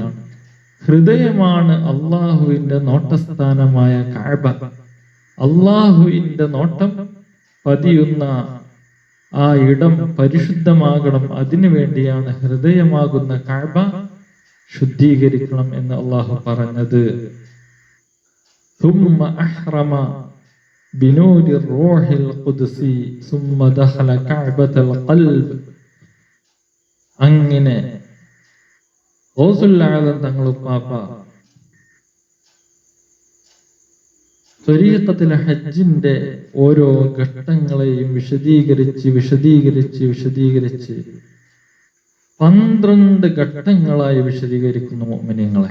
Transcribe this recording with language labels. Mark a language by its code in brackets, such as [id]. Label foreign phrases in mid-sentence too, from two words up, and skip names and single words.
[ml] ഹൃദയമാണ് അള്ളാഹുവിന്റെ നോട്ടസ്ഥാനമായ കഅബ. അള്ളാഹുവിന്റെ നോട്ടം പതിയുന്ന ആ ഇടം പരിശുദ്ധമാകണം. അതിനു വേണ്ടിയാണ് ഹൃദയമാകുന്ന കഅബ ശുദ്ധീകരിക്കണം എന്ന് അള്ളാഹു പറഞ്ഞത്. [ar] ثم أحرم بنور الروح القدس ثم دخل كعبة القلب. [ml] അങ്ങനെ ഗൗസുൽ ആലം തങ്ങൾ ഉപ്പാപ്പ ത്വരീഖത്തുൽ ഹജ്ജിന്റെ ഓരോ ഘട്ടങ്ങളെയും വിശദീകരിച്ച് 12 ഘട്ടങ്ങളായി വിശദീകരിക്കുന്നു മുഅ്മിനീങ്ങളെ.